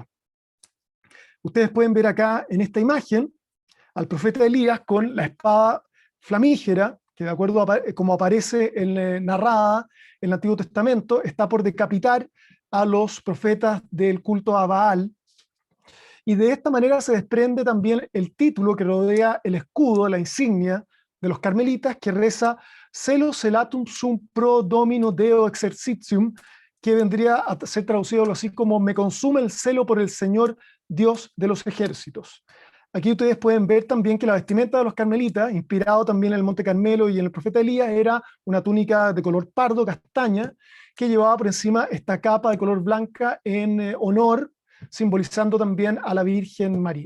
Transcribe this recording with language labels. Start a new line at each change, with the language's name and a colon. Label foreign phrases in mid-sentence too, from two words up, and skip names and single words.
Spanish: Ustedes pueden ver acá en esta imagen al profeta Elías con la espada flamígera, que de acuerdo a como aparece narrada en el Antiguo Testamento, está por decapitar a los profetas del culto a Baal. Y de esta manera se desprende también el título que rodea el escudo, la insignia de los carmelitas, que reza
Latin: Celo celatum sum pro domino deo exercitium,
Spanish: que vendría a ser traducido algo así como me consume el celo por el Señor Dios de los ejércitos. Aquí ustedes pueden ver también que la vestimenta de los carmelitas, inspirado también en el Monte Carmelo y en el profeta Elías, era una túnica de color pardo, castaña, que llevaba por encima esta capa de color blanca en honor, simbolizando también a la Virgen María.